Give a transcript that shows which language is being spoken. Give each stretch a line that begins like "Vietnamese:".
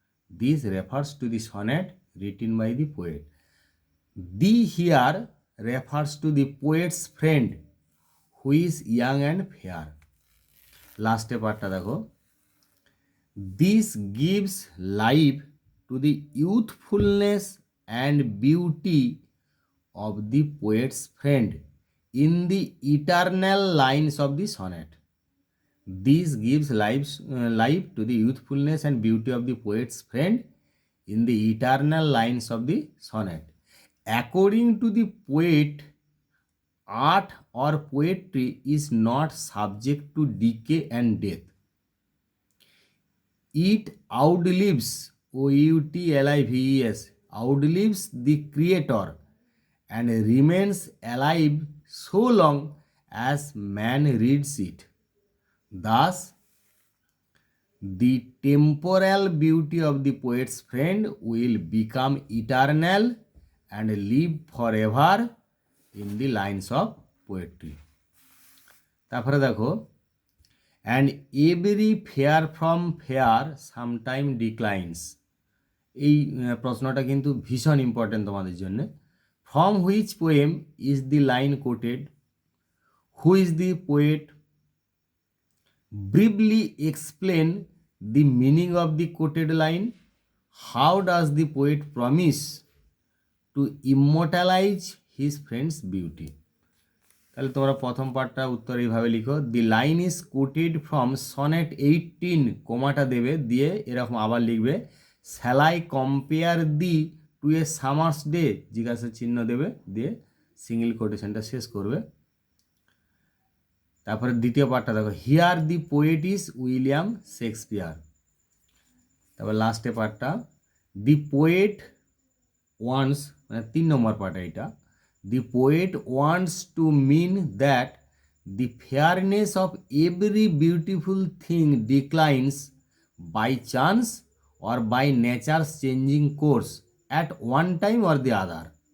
English: This refers to the sonnet written by the poet. Thee here refers to the poet's friend who is young and fair.
Bangla: লাস্টে পার্টটা দেখো,
English: This gives life to the youthfulness and beauty of the poet's friend in the eternal lines of the sonnet. This gives life to the youthfulness and beauty of the poet's friend in the eternal lines of the sonnet. According to the poet, art or poetry is not subject to decay and death. It outlives, outlives, outlives the creator and remains alive so long as man reads it. Thus, the temporal beauty of the poet's friend will become eternal and live forever in the lines of poetry.
Bangla: তারপরে দেখো,
English: and every fair from fair sometime declines.
Bangla: এই প্রশ্নটা কিন্তু ভীষণ important তোমাদের জন্য।
English: From which poem is the line quoted? Who is the poet? Briefly explain the meaning of the quoted line. How does the poet promise to immortalize his friend's beauty?
Bangla: তাহলে তোমরা প্রথম পার্টটা উত্তর এইভাবে লিখো,
English: the line is quoted from sonnet 18,
Bangla: কোমাটা দেবে, দিয়ে এরকম আবার লিখবে,
English: shall I compare thee to a summer's day,
Bangla: জিজ্ঞাসা চিহ্ন দেবে, দিয়ে সিঙ্গেল কোটেশনটা শেষ করবে। তারপরে দ্বিতীয় পার্টটা দেখো,
English: Here the poet is William Shakespeare.
Bangla: তারপর লাস্টে পার্টটা,
English: the poet wants,
Bangla: মানে 3 নম্বর পার্টটা এটা,
English: the poet wants to mean that the fairness of every beautiful thing declines by chance or by nature's changing course at one time or the other.